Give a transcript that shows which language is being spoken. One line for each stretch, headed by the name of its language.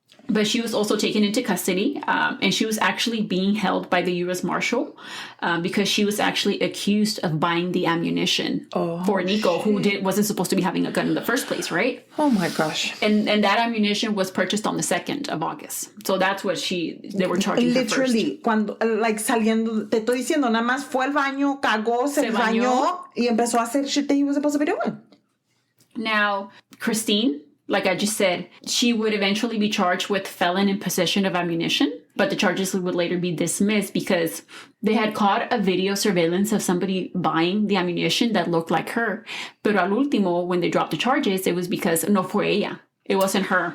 English: But she was also taken into custody, and she was actually being held by the U.S. Marshal because she was actually accused of buying the ammunition for Nikko, who wasn't supposed to be having a gun in the first place, right? Oh my gosh! And that ammunition was purchased on the 2nd of August. So that's what they were charging her first.
Spanish: Literally, cuando saliendo, te estoy diciendo, nada más fue al baño, cagó, se bañó y empezó a hacer
English: shit that he was supposed to be doing. Now, Christine, like I just said, she would eventually be charged with felon in possession of ammunition, but the charges would later be dismissed because they had caught a video surveillance of somebody buying the ammunition that looked like her. But
Spanish: al último,
English: when they dropped the charges, it was because
Spanish: no fue ella.
English: It wasn't her.